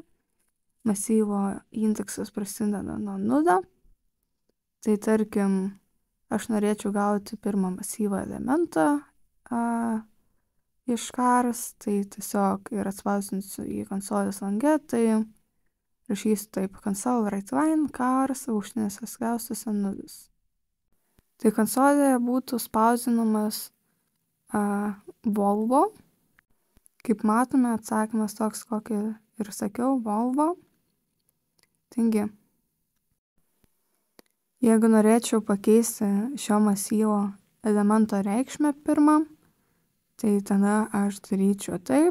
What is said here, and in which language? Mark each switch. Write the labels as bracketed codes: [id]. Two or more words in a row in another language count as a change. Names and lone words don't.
[lt] Masyvo indeksas prasideda nuo 0. Tai tarkim, aš norėčiau gauti pirmą masyvo elementą iš cars, tai tiesiog ir atspausdinsiu į konsolės lange, tai rašysiu taip: [en] console write line cars [lt] aukštinėse skliaustuose 0. Tai konsolėje būtų spausdinamas Volvo. Kaip matome, atsakymas toks, kokį ir sakiau, Volvo. Taigi, jeigu norėčiau pakeisti šio masyvo elemento reikšmę pirmą, tai tada aš daryčiau taip.